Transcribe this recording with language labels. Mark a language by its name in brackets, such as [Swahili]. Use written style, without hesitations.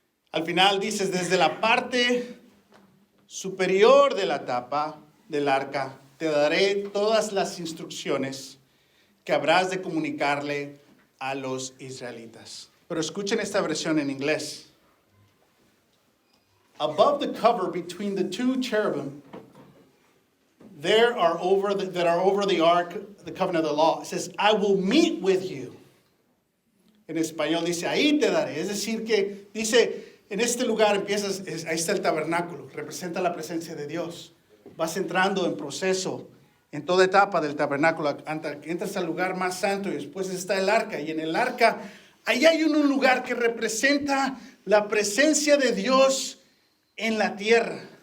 [Spanish] Al final dices, desde la parte superior de la tapa del arca te daré todas las instrucciones que habrás de comunicarle a los israelitas. Pero escuchen esta versión en inglés. [English] Above the cover between the 2 cherubim that are over the ark, the covenant of the law, it says, I will meet with you. [Spanish] En español dice, ahí te daré. Es decir que dice, en este lugar ahí está el tabernáculo, representa la presencia de Dios. Vas entrando en proceso, en toda etapa del tabernáculo, entras al lugar más santo y después está el arca. Y en el arca, ahí hay un lugar que representa la presencia de Dios en la tierra.